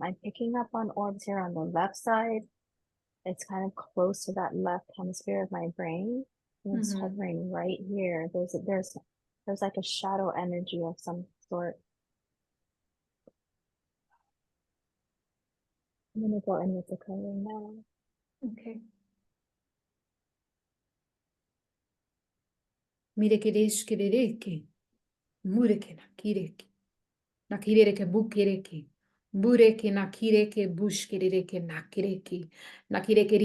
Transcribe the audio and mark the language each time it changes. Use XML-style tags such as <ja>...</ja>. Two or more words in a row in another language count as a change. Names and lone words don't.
<en>I'm picking up on orbs here on the left side. It's kind of close to that left hemisphere of my brain. And it's hovering right here. There's like a shadow energy of some sort. I'm gonna go in with the covering now. Okay. Mirekereshkereke, mureke nakireke, nakireke bukireke, bureke nakireke bushkereke nakireke, nakireke</en>